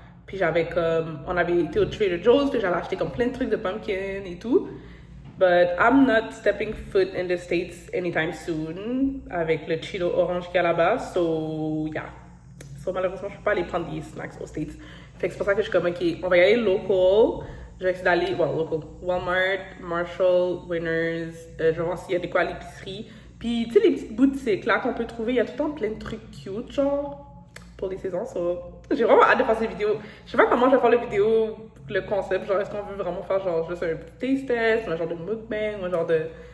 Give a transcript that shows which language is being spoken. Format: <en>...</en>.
<fr>Puis on avait été au Trader Joe's, puis j'allais acheter comme plein de trucs de pumpkin et tout.</fr> <en>But I'm not stepping foot in the States anytime soon</en> <fr>avec le Cheeto orange qu'il y a là-bas.</fr> <en>So, yeah.</en> <fr>So, malheureusement, je peux pas aller prendre des snacks aux States. Fait que c'est pour ça que je suis comme, ok, on va y aller local. Je vais essayer d'aller, local. Walmart, Marshall, Winners. Je vais voir s'il y a des quoi à l'épicerie. Puis, tu sais, les petites boutiques là qu'on peut trouver, il y a tout le temps plein de trucs cute, genre, pour les saisons. So, j'ai vraiment hâte de faire cette vidéo. Je sais pas comment je vais faire la vidéo, le concept. Genre, est-ce qu'on veut vraiment faire genre juste un petit taste test, un genre de mukbang, ou un genre de.</fr>